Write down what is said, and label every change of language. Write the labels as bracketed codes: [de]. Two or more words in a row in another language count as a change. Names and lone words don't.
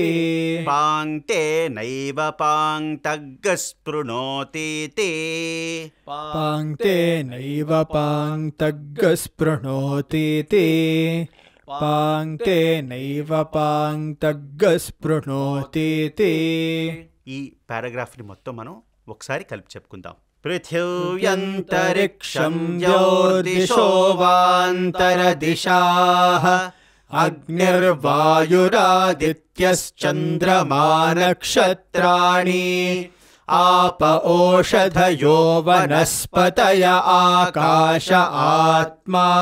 [sa] पाङ्क्तेनैव पाङ्क्तग्गस्पृणोतीति पाङ्क्तेनैव पाङ्क्तग्गस्पृणोतीति पाङ्क्तेनैव पाङ्क्तग्गस्पृणोतीति [te] ఈ పారాగ్రాఫ్ని మొత్తం మనం ఒకసారి కలిపి చెప్పుకుందాం. [sa] पृथिव्यन्तरिक्षं ज्योतिषो वान्तरदिशाः अग्निर्वायुरादित्यश्चन्द्रमा नक्षत्राणि आप ओषधयो वनस्पतय आकाश आत्मा